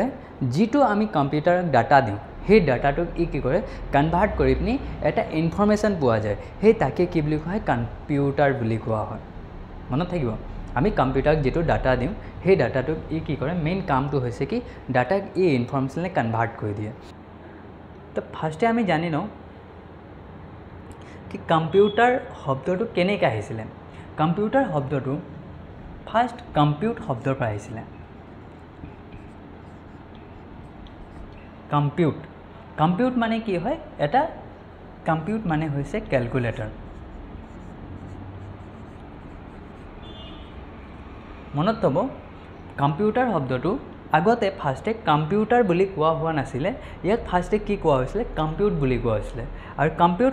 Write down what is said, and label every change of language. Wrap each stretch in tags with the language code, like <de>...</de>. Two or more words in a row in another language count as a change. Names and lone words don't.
<as>যেটো আমি কম্পিউটাৰত ডাটা দিও সেই ডাটাটোক ই কি কৰে কনভাৰ্ট কৰি পিনি এটা ইনফৰমেশন পোৱা যায় সেই তাকে কি বুলি কোৱা হয় কম্পিউটাৰ বুলি কোৱা হয় মনত থাকিব আমি কম্পিউটাৰত যেটো ডাটা দিও সেই ডাটাটোক ই কি কৰে মেইন কামটো হৈছে কি ডাটাক ই ইনফৰমেশনলে কনভাৰ্ট কৰি দিয়ে তো ফাৰ্স্টে আমি জানি লওঁ কি কম্পিউটাৰ শব্দটো কেনেকৈ আহিছিল কম্পিউটাৰ শব্দটো ফাৰ্স্ট কম্পিউট শব্দৰ পৰা আহিছিল কম্পিউট মানে কি হয় এটা কম্পিউট মানে হৈছে ক্যালকুলেটৰ মনত থব কম্পিউটাৰ শব্দটো আগতে ফাৰ্স্টে কম্পিউটাৰ বুলি কোৱা হোৱা নাছিল ইয়াত ফাৰ্স্টে কি কোৱা হৈছিল কম্পিউট বুলি কোৱা হৈছিল আৰু কম্পিউট</as>